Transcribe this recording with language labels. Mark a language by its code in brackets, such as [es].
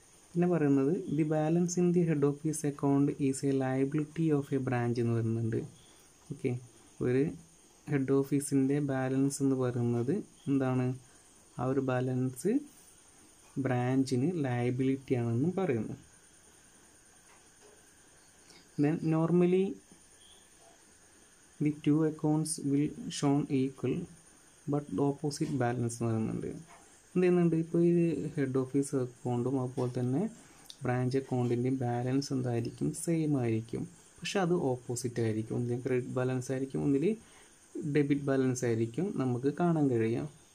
[ml] പിന്നെ പറയുന്നത് [en] the balance in the head office account is a liability of a branch [ml] എന്ന് പറയുന്നുണ്ട്. Okay, ഒരു ഹെഡ് ഓഫീസിൻ്റെ ബാലൻസ് എന്ന് പറയുന്നത് എന്താണ്, ആ ഒരു ബാലൻസ് ബ്രാഞ്ചിന് ലയബിലിറ്റി ആണെന്നും പറയുന്നു. [en] Then normally the two accounts will shown equal but opposite balance [ml] എന്ന് പറയുന്നുണ്ട്. എന്ത് ചെയ്യുന്നുണ്ട്, ഇപ്പോൾ ഈ ഹെഡ് ഓഫീസ് അക്കൗണ്ടും അതുപോലെ തന്നെ ബ്രാഞ്ച് അക്കൗണ്ടിൻ്റെയും ബാലൻസ് എന്തായിരിക്കും, സെയിം ആയിരിക്കും. പക്ഷെ അത് ഓപ്പോസിറ്റ് ആയിരിക്കും. ഒന്നിൽ ക്രെഡിറ്റ് ബാലൻസ് ആയിരിക്കും, ഒന്നിൽ ഡെബിറ്റ് ബാലൻസ് ആയിരിക്കും നമുക്ക് കാണാൻ കഴിയുക.